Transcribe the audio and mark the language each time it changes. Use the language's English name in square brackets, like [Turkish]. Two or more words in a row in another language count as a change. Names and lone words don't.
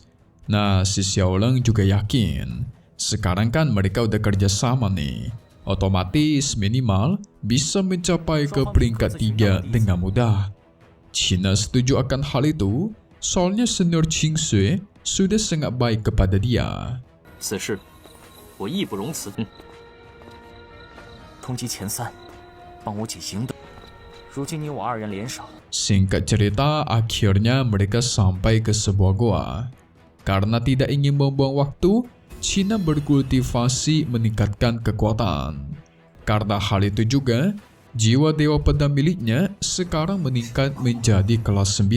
[Indonesian] Nah si Xiaoleng juga yakin, sekarang kan mereka udah kerja sama nih, otomatis minimal bisa mencapai ke peringkat 3 dengan mudah. Cina setuju akan hal itu, soalnya senior Qin Sui sudah sangat baik kepada dia. [Chinese] 此事我义不容辞。通缉前3，帮我姐赢得。如今你我2人联手。 [Indonesian] Singkat cerita, akhirnya mereka sampai ke sebuah goa. Karena tidak ingin membuang waktu, Cina berkultivasi meningkatkan kekuatan. Karena hal itu juga, jiwa dewa pedang miliknya sekarang meningkat menjadi kelas 9.